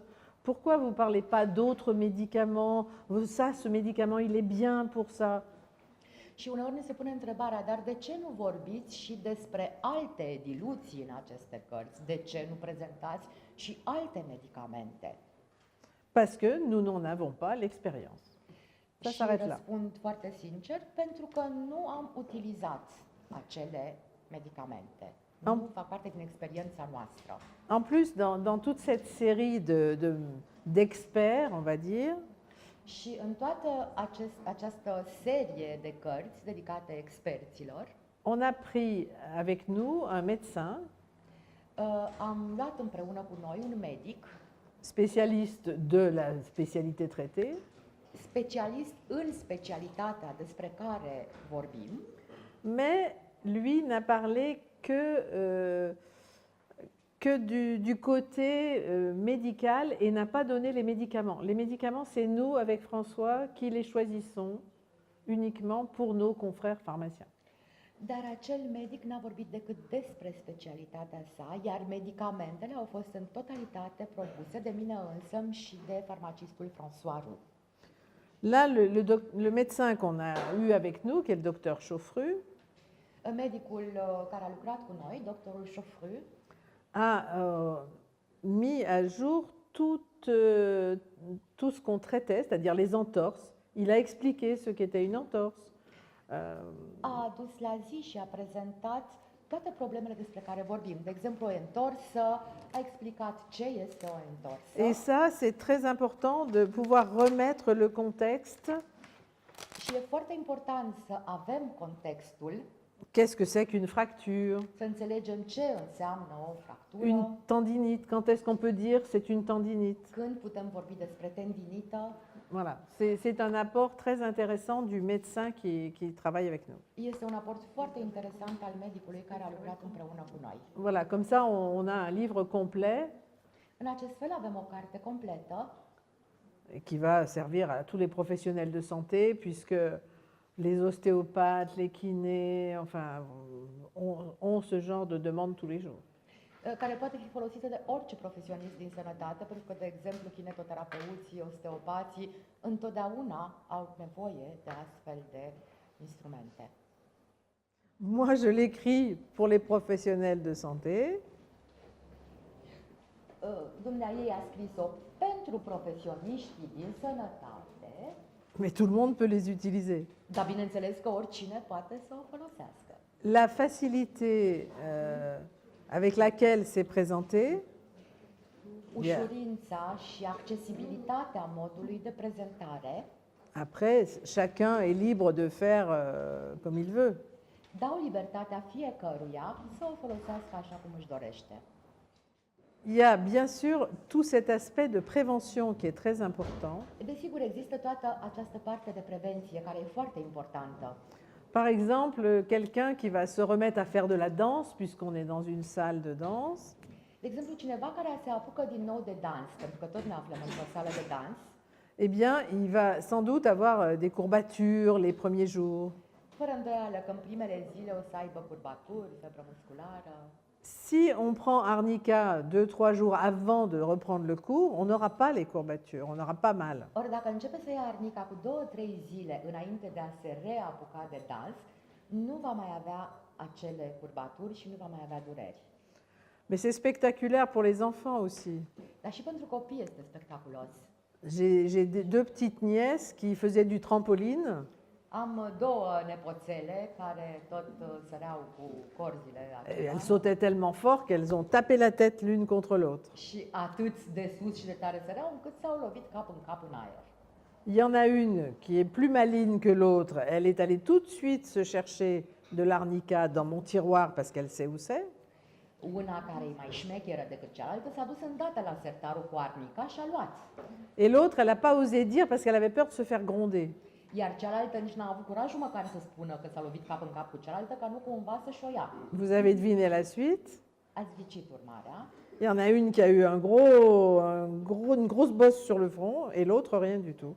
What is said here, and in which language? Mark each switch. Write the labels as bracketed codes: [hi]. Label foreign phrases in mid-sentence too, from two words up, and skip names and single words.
[fr] Pourquoi vous ne parlez pas d'autres médicaments? Ça, ce médicament, il est bien pour ça. [ro] Și uneori ne se pune întrebarea, dar de ce nu vorbiți și despre alte diluții în aceste cărți? De ce nu prezentați și alte medicamente? [fr] Parce que nous n'en avons pas l'expérience. Ça [ro] Și [fr] s'arrête là. [ro] răspund foarte sincer, pentru că nu am utilizat acele medicamente. Nu fac parte din experiența noastră. [fr] En plus, dans toute cette série d'experts, on va dire, [ro] Și în toată această serie de cărți dedicate experților, [fr] on a pris avec nous un médecin [ro] am luat împreună cu noi un medic, [fr] spécialiste de la spécialité traitée, [ro] specialist în specialitatea despre care vorbim, [fr] mais lui n'a parlé que du côté médical et n'a pas donné les médicaments. Les médicaments, c'est nous, avec François, qui les choisissons uniquement pour nos confrères pharmaciens. [ro] dar acel medic n-a vorbit decât despre specialitatea sa, iar medicamentele au fost în totalitate propuse de mine însămi și de farmacistul François Roux. [fr] Là, le médecin qu'on a eu avec nous, qui est le docteur Chauffru, [ro] Medicul care a lucrat cu noi, doctorul Chauffru, [fr] a mis à jour tout ce qu'on traitait, c'est-à-dire les entorses. Il a expliqué ce qu'était une entorse. [ro] a adus la zi și a prezentat toate problemele despre care vorbim. De exemplu, o întorsă, a explicat ce este o întorsă. [fr] Et ça, c'est très important de pouvoir remettre le contexte. [ro] Și e foarte important să avem contextul, [fr] Qu'est-ce que c'est qu'une fracture? [ro] să înțelegem ce înseamnă o fractură, [fr] Une tendinite, quand est-ce qu'on peut dire c'est une tendinite? [ro] când putem vorbi despre tendinită. [fr] Voilà, c'est un apport très intéressant du médecin qui travaille avec nous. [ro] Este un aport foarte interesant al medicului care a lucrat împreună cu noi. [fr] Voilà, comme ça on a un livre complet [ro] În acest fel avem o carte completă [fr] qui va servir à tous les professionnels de santé, puisque les ostéopathes, les kinés, enfin, ont ce genre de demande tous les jours. [ro] care poate fi folosită de orice profesionist din sănătate, pentru că, de exemplu, kinetoterapeuții, osteopații, întotdeauna au nevoie de astfel de instrumente. [fr] Moi, je l'écris pour les professionnels de santé, [ro] Dumneaei a scris-o pentru profesioniștii din sănătate, [fr] mais tout le monde peut les utiliser. [ro] dar bineînțeles că oricine poate să o folosească. [fr] La facilité avec laquelle c'est présenté, [ro] Ușurința și accesibilitatea modului de prezentare [fr] après, chacun est libre de faire comme il veut. [ro] dau libertatea fiecăruia să o folosească așa cum își dorește. [fr] Il y a bien sûr tout cet aspect de prévention qui est très important. [ro] Desigur, există toată această parte de prevenție care e foarte importantă. [fr] Par exemple, quelqu'un qui va se remettre à faire de la danse, puisqu'on est dans une salle de danse, [ro] De exemplu, cineva care se apucă din nou de dans, pentru că tot ne aflăm într-o sală de dans, [fr] eh bien, il va sans doute avoir des courbatures les premiers jours. [ro] fără îndoială că în primele zile o să aibă curbaturi, febră musculară. [fr] Si on prend arnica 2-3 jours avant de reprendre le cours, on n'aura pas les courbatures, on n'aura pas mal. [ro] Ori dacă începe să ia arnica cu 2-3 zile înainte de a se reapuca de dans, nu va mai avea acele curbaturi și nu va mai avea dureri. [fr] Mais c'est spectaculaire pour les enfants aussi. [ro] Dar și pentru copii este spectaculos. [fr] J'ai deux petites nièces qui faisaient du trampoline. [ro] Am două nepoțele care tot săreau cu corzile acelea. [fr] Elles sautaient tellement fort qu'elles ont tapé la tête l'une contre l'autre. [ro] Și atât de sus și de tare săreau încât s-au lovit cap în cap în aer. [fr] Il y en a une qui est plus maligne que l'autre. Elle est allée tout de suite se chercher de l'arnica dans mon tiroir parce qu'elle sait où c'est. [ro] Una care e mai șmecheră decât cealaltă s-a dus îndată la sertarul cu arnica și a luat. [fr] Et l'autre, elle n'a pas osé dire parce qu'elle avait peur de se faire gronder. [ro] Iar cealaltă nici n-a avut curajul măcar să spună că s-a lovit cap în cap cu cealaltă, ca nu cumva să-și o ia. [fr] Vous avez deviné la suite. [ro] Ați ghicit urmarea. [fr] Il y en a une qui a eu une grosse bosse sur le front et l'autre rien du tout.